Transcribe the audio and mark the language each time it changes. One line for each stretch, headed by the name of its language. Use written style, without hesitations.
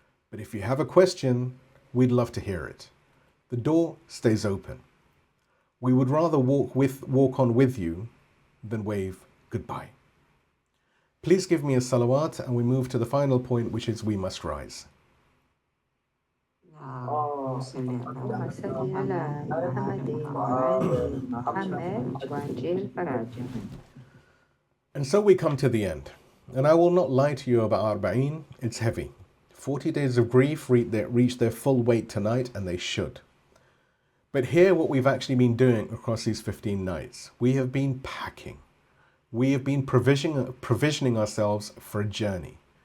English: But if you have a question, we'd love to hear it. The door stays open. We would rather walk on with you than wave goodbye. Please give me a salawat and we move to the final point, which is we must rise.
Arabic: اللهم صل على محمد وآل محمد وعجل فرجهم.
English: And so we come to the end. And I will not lie to you about Arbaeen. It's heavy. 40 days of grief reach their full weight tonight, and they should. But hear what we've actually been doing across these 15 nights. We have been packing. We have been provisioning ourselves for a journey.